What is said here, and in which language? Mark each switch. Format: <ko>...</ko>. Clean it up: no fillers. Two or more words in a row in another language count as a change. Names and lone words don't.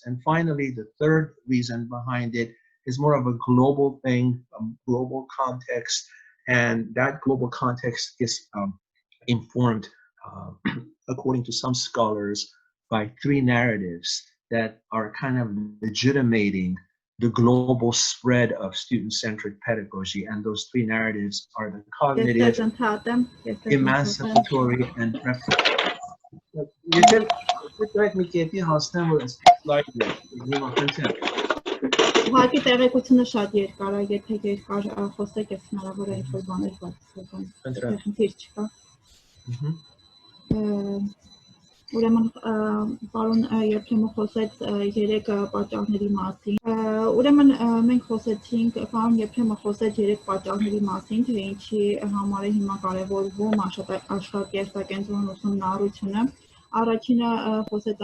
<en>And finally, the third reason behind it is more of a global thing, a global context, and that global context is informed, according to some scholars, by 3 narratives that are kind of legitimating the global spread of student-centered pedagogy. And those 3 narratives are the cognitive, emancipatory, and preferential.</en> <hy>Ուղղակի տեղեկությունը շատ երկար է, եթե երկար խոսեք, ես հնարավոր է ինչ-որ բաներ բացեմ, խնդիր չկա։ Ուրեմն պարոն Եփրեմը խոսեց 3 պատճառների մասին։ Ուրեմն մենք խոսեցինք, պարոն Եփրեմը խոսեց 3 պատճառների մասին, թե ինչի համար է հիմա կարևորվում աշակերտակենտրոն ուսումնառությունը։ Առաջինը խոսեց</hy>